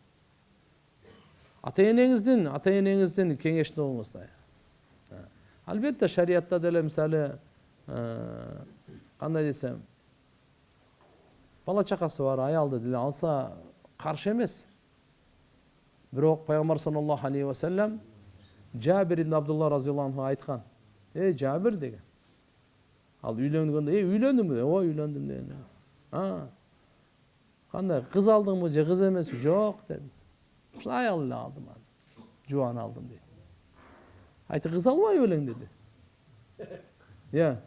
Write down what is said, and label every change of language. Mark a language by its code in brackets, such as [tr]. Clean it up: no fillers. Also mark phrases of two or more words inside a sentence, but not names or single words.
[ky] Ата-энеңиздин кеңешин угуңуз да. Албетте шариятта деле мисалы кандай десем, бала чакасы бар, аялды деле алса каршы эмес. Бирок пайгамбар [ar] صلى الله عليه وسلم [ky] Жабир ибн Абдулла [ar] رضي الله عنه [ky] айткан. Жабир деген. Ал үйлөнгөндө, үйлөндүмбү? Ооба, үйлөндүм деген. Кандай, кыз алдыңбы же кыз эмеспи? Жок дедим. Ушул аял эле алдым аны. Жуан алдым дейт. Айты, кыз албайбы элең деди.